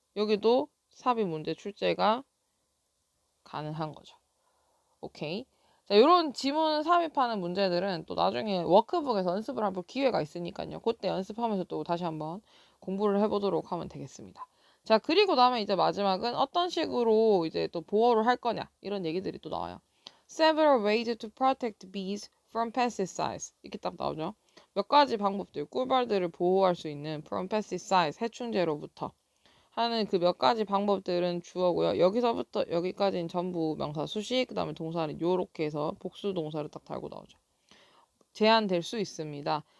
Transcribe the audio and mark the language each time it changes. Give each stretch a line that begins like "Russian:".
Korean: 여기도 삽입 문제 출제가 가능한 거죠. 오케이. 자, 요런 지문 삽입하는 문제들은 또 나중에 워크북에서 연습을 해볼 기회가 있으니까요. 그때 연습하면서 또 다시 한번 공부를 해보도록 하면 되겠습니다. 자, 그리고 다음에 이제 마지막은 어떤 식으로 이제 또 보호를 할 거냐 이런 얘기들이 또 나와요.
English: Several ways to protect bees from pesticides
Korean: 이렇게 딱 나오죠. 몇 가지 방법들, 꿀벌들을 보호할 수 있는
English: from pesticides
Korean: 해충제로부터 하는 그 몇 가지 방법들은 주어고요. 여기서부터 여기까지는 전부 명사 수식, 그 다음에 동사는 요렇게 해서 복수 동사를 딱 달고 나오죠. 제한될 수 있습니다.